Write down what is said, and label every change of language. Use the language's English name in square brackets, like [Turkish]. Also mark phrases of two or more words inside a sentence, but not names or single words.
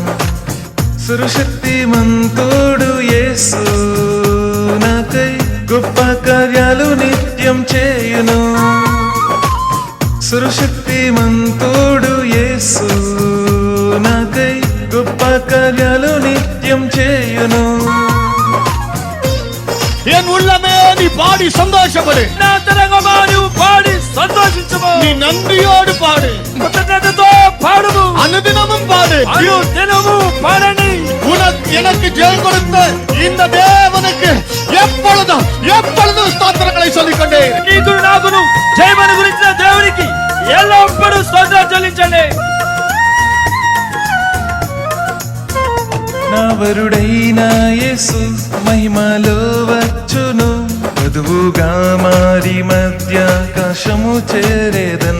[Telugu] సర్వశక్తిమంతుడు యేసు నాకై గొప్ప కార్యాలు నిత్యం చేయును. సర్వశక్తిమంతుడు యేసు నాకై గొప్ప కార్యాలు నిత్యం చేయును. [Tamil] என் உள்ளமே நீ பாடி சந்தோஷப்படு. [Telugu] నా తరంగమా నీవు పాడి సంతోషించుము. [Tamil] நீ நன்றியோடு பாடு. [Telugu] కృతజ్ఞతతో పాడుము. [Tamil] అనుదినமும் பாடு. [Telugu] అనుదినము పాడండి. [Tamil] உனக்கு எனக்கு ஜெயம் கொடுத்த இந்த தேவனுக்கு எப்பொழுதும் எப்பொழுதும் ஸ்தோத்திரங்களை சொல்லிக்கொண்டே இரு. [Telugu] నీకు నాకును జయమని గురించిన దేవునికి ఎల్లప్పుడూ స్తోత్రం చెల్లించండి. నా వరుడైన యేసు మహిమలో వచ్చును, వధువుగా మారి మధ్యాకాశము చేరేదన్.